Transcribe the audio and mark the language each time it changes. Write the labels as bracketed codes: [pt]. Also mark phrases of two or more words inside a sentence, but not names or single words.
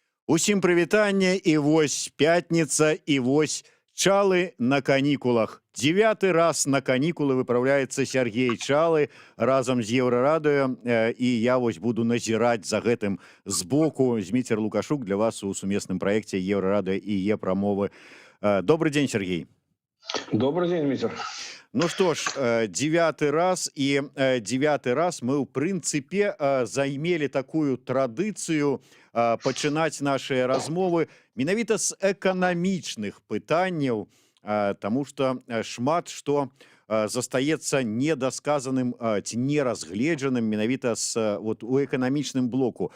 [be] Усім прывітанне і вось пятніца і вось Чалы на канікулах. 9-й раз на канікулы выпраўляецца Сергей Чалы разам з Еўрарадыё, і я вось буду назіраць за гэтым збоку. Зміцер Лукашук для вас у сумесным праекце Еўрарадыё і Е-прамовы. [ru] Добрый день, Сергей. Добрый день, Митер. Ну что ж, 9-й раз, и 9-й раз мы, в принципе, [be] займелі такую традыцыю пачынаць наши размовы менавіта з эканамічных пытанняў, [ru] тому что [be] шмат што застаецца недасказаным ці неразгледжаным менавіта вот у эканамічным блоку.